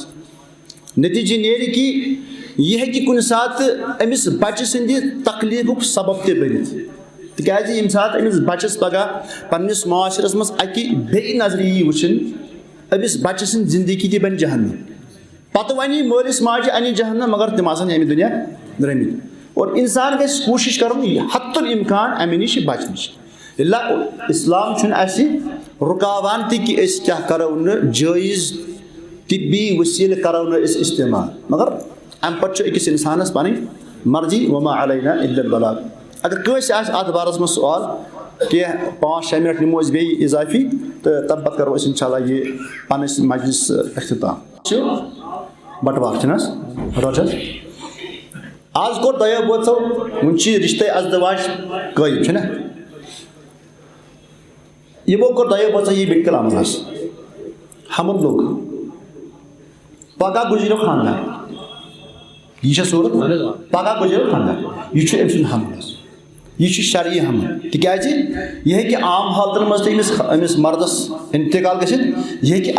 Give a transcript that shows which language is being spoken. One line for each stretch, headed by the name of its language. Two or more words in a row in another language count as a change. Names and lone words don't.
Kashmiri: نتیٖجہٕ نیرِ کہِ یہِ ہیٚکہِ کُنہِ ساتہٕ أمِس بچہِ سٕنٛدِ تکلیٖفُک سبب تہِ بٔنِتھ تِکیازِ ییٚمہِ ساتہٕ أمِس بچس پگاہ پننِس معاشرس منٛز اکہِ بیٚیہِ نظرِ یی وٕچھِنۍ أمِس بچہِ سٕنٛز زندگی تہِ بنہِ جہنم پتہٕ ونہِ مٲلِس ماجہِ انہِ جہنم مگر تِم آسن امہِ دُنیا درٛٲمٕتۍ اور انسان گژھِ کوٗشش کرُن حتُل امکان امہِ نِش بچنٕچ اسلام چھُنہٕ اسہِ رُکاوان تہِ کہِ أسۍ کیاہ کرو نہٕ جٲیز طبی وسیٖلہٕ کرو نہٕ أسۍ استعمال مگر امہِ پتہٕ چھُ أکِس انسانس پنٕنۍ مرضی
Arabic: وما علینا الا البلاغ
Kashmiri: اگر کٲنٛسہِ آسہِ اتھ بارس منٛز سوال کینٛہہ 5-6 منٹ نِمو أسۍ بیٚیہِ اضافی تہٕ تمہِ پتہٕ کرو أسۍ
Arabic: انشاء اللہ
Kashmiri: یہِ پنٕنِس مجلس اختتام چھُ بٹوار چھُنہٕ حظ روز حظ آج کو دۄیو بٲژو وۄنۍ چھِ رِشتے ازدواج قٲیِم چھُنہ یِمو کوٚر دۄیو بٲژو یہِ میڈِکل عملس حمل لوٚگ پگہہ گُزریو خانٛدار یہ چھا صورت پگہہ گُزریو خانٛدار یہ چھُ أمۍ سُنٛد حمل حظ یہ چھُ شرعی حمل تِکیازِ یہِ ہیٚکہِ عام حالتن منٛز تہِ أمِس مردس انتقال گٔژھِتھ یہِ ہیٚکہِ